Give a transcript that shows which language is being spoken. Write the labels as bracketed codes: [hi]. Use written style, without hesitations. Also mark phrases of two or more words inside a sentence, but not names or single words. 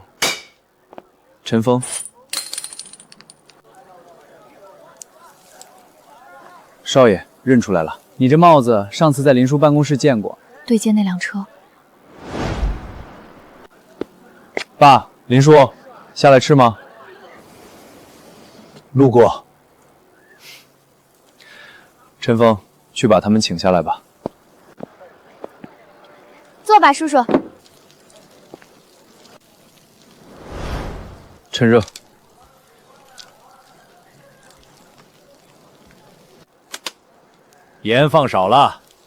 [zh] 陳峰，少爺認出來了。你這帽子上次在林叔辦公室見過。對接那輛車。爸，林叔，下來吃嗎？路過。陈峰，去把他们请下来吧。坐吧，叔叔。趁热。盐放少了。